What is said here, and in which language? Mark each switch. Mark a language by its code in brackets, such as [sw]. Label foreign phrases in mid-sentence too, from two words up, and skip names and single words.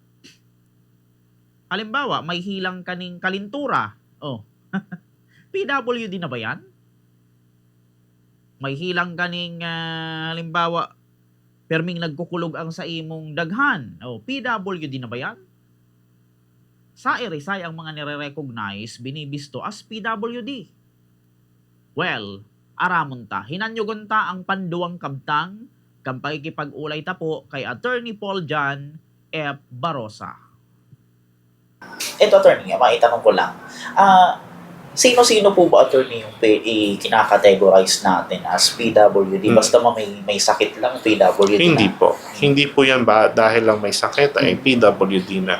[bik] Halimbawa, may hilang kaning kalintura. [tl] Oh, PWD na ba yan? [bik] May hilang kaning, halimbawa, perming nagkukulog ang sa imong daghan. Oh, PWD na ba yan? Sa Irisay, ang mga nire-recognize, binibisto as PWD. [en] Well, [bik] aramon ta. Hinanyugon ta ang panduang kabtang kang pagkikipag-ulay ta po kay Attorney Paul John F. Barosa. [tl] Ito, attorney, maitanong ko lang. Sino-sino po ba, attorney, yung kinakategorize natin as PWD? Basta may sakit lang, PWD Hindi na? po. Hindi po yan ba dahil lang may sakit ay PWD na.